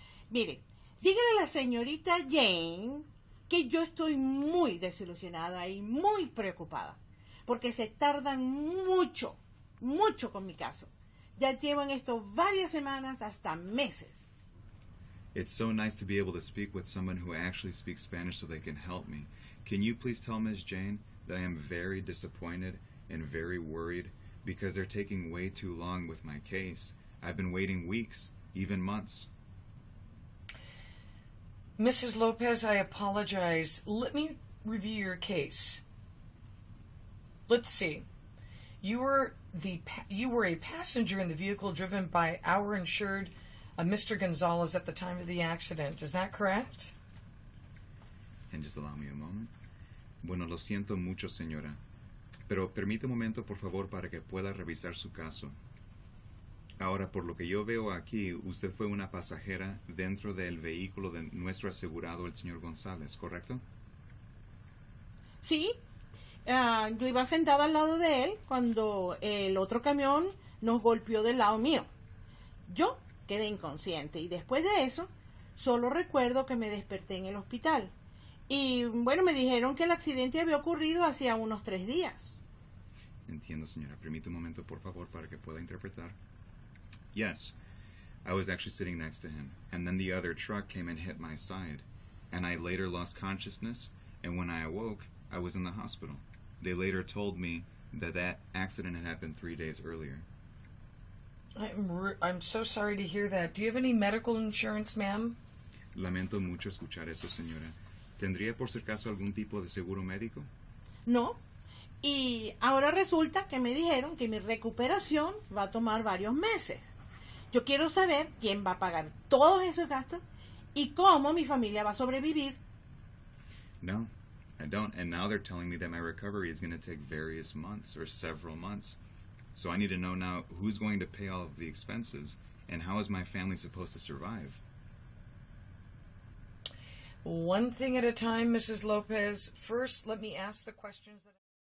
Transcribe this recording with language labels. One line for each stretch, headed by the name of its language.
Spanish: Mire, dígale a la señorita Jane que yo estoy muy desilusionada y muy preocupada, porque se tardan mucho con mi caso. Ya llevo en esto varias semanas, hasta meses.
English: It's so nice to be able to speak with someone who actually speaks Spanish so they can help me. Can you please tell Ms. Jane that I am very disappointed and very worried because they're taking way too long with my case. I've been waiting weeks, even months. Mrs. Lopez, I apologize. Let me review your case. Let's see. You were a passenger in the vehicle driven by our insured, Mr. Gonzalez, at the time of the accident. Is that correct? And just allow me a moment.
Spanish: Bueno, lo siento mucho, señora. Pero permite un momento, por favor, para que pueda revisar su caso. Ahora, por lo que yo veo aquí, usted fue una pasajera dentro del vehículo de nuestro asegurado, el señor González, ¿correcto? Sí, yo iba sentada al lado de él cuando el otro camión nos golpeó del lado mío. Yo quedé inconsciente y después de eso solo recuerdo que me desperté en el hospital. Y bueno, me dijeron que el accidente había ocurrido hacía unos 3 días. Entiendo, señora. Permite un momento, por favor, para que pueda interpretar.
English: Yes, I was actually sitting next to him, and then the other truck came and hit my side, and I later lost consciousness, and when I awoke, I was in the hospital. They later told me that that accident had happened 3 days earlier. I'm so sorry to hear that. Do you have any medical insurance, ma'am?
Spanish: Lamento mucho escuchar eso, señora. ¿Tendría por si acaso algún tipo de seguro médico? No. Y ahora resulta que me dijeron que mi recuperación va a tomar varios meses. Yo quiero saber quién va a pagar todos esos gastos y cómo mi familia va a sobrevivir.
English: No, I don't. And now they're telling me that my recovery is going to take various months or several months. So I need to know now who's going to pay all of the expenses and how is my family supposed to survive? One thing at a time, Mrs. Lopez. First, let me ask the questions that